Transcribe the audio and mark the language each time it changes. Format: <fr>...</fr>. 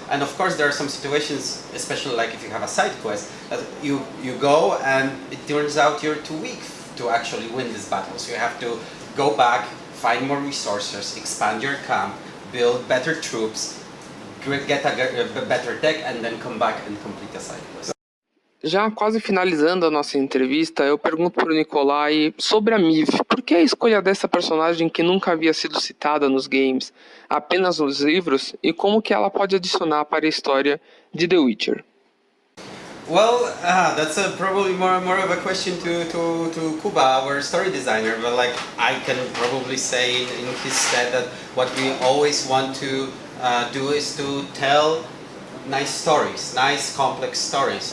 <en>And of course, there are some situations, especially like if you have a side quest, that you go and it turns out you're too weak to actually win this battle. So you have to go back, find more resources, expand your camp, build better troops, get a better tech, and then come back and complete a side quest.</en> <pt>Já quase finalizando a nossa entrevista, eu pergunto para o Mikilaj sobre a Miv. Por que a escolha dessa personagem que nunca havia sido citada nos games, apenas nos livros, e como que ela pode adicionar para a história de The Witcher?</pt> <en>Well, that's probably more of a question to Kuba, our story designer. But like I can probably say in his stead that what we always want to do is to tell nice stories, nice complex stories.</en>